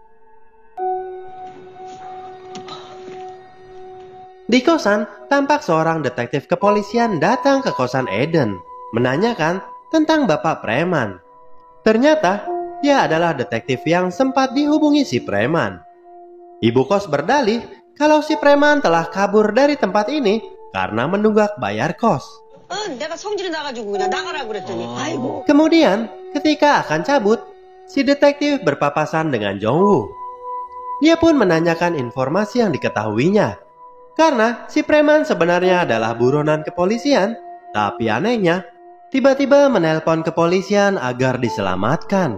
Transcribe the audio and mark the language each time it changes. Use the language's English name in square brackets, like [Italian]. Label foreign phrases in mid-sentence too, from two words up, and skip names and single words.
[Indonesian] Di kosan, tampak seorang detektif kepolisian datang ke kosan Eden, menanyakan tentang bapak preman. Ternyata, dia adalah detektif yang sempat dihubungi si preman. Ibu kos berdalih kalau si preman telah kabur dari tempat ini karena menunggak bayar kos. [Korean] 내가 성질이 나가지고 그냥 나가라고 그랬더니 아이고. [Indonesian] Kemudian, ketika akan cabut, si detektif berpapasan dengan Jongwoo. Dia pun menanyakan informasi yang diketahuinya. Karena si preman sebenarnya adalah buronan kepolisian, tapi anehnya, tiba-tiba menelpon kepolisian agar diselamatkan.